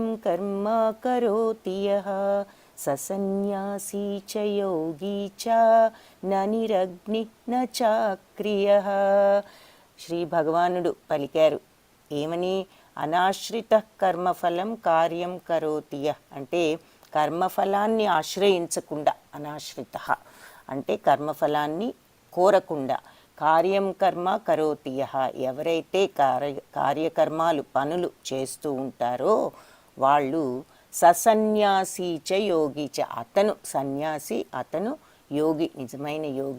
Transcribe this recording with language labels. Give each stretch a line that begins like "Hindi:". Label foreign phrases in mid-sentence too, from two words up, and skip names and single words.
Sanskrit: कर्म करोति यः स सन्न्यासी च योगी च न निरग्निः न चाक्रियः.
Telugu: శ్రీ భగవానుడు పలికారు ఏమని?
Sanskrit: అనాశ్రిత కర్మఫలం కార్యం కరోతి యః
Telugu: అంటే కర్మఫలాన్ని ఆశ్రయించకుండా, అనాశ్రిత అంటే కర్మఫలాన్ని కోరకుండా,
Sanskrit: కార్యం కర్మ కరోతి యః
Telugu: ఎవరైతే కార్యకర్మాలు పనులు చేస్తూ ఉంటారో వాళ్ళు
Sanskrit: ససన్యాసి చ యోగి చ
Telugu: అతను సన్యాసి, అతను యోగి, నిజమైన యోగి.